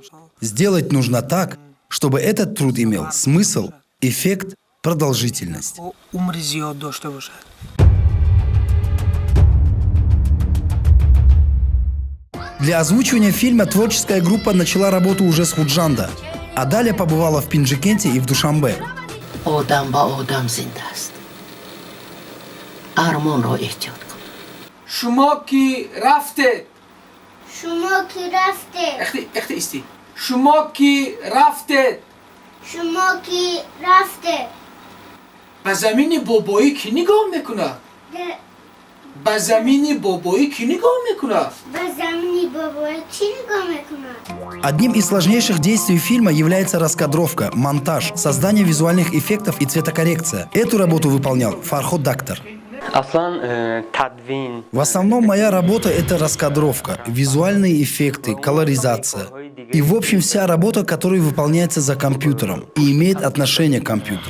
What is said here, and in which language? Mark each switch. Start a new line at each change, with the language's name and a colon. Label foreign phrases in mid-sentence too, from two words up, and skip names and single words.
Russian: Сделать нужно так, чтобы этот труд имел смысл, эффект, продолжительность. Для озвучивания фильма творческая группа начала работу уже с Худжанда, а далее побывала в Пинджикенте и в Душанбе.
Tajik: Одам ба одам зинда аст. Армон ро эҳтиёт кун.
Persian: شما کی رفته شما کی رفته اختی استی شما کی رفته شما کی رفته به زمین بابایی کی نگاه میکنه ده- به زمین بابایی کی نگاه میکنه به زمینی بابا چی نگاه میکنه
Russian: Одним из сложнейших действий фильма является раскадровка, монтаж, создание визуальных эффектов и цветокоррекция. Эту работу выполнял Фарход Дактор. В основном моя работа — это раскадровка, визуальные эффекты, колоризация. И в общем вся работа, которая выполняется за компьютером и имеет отношение к компьютеру.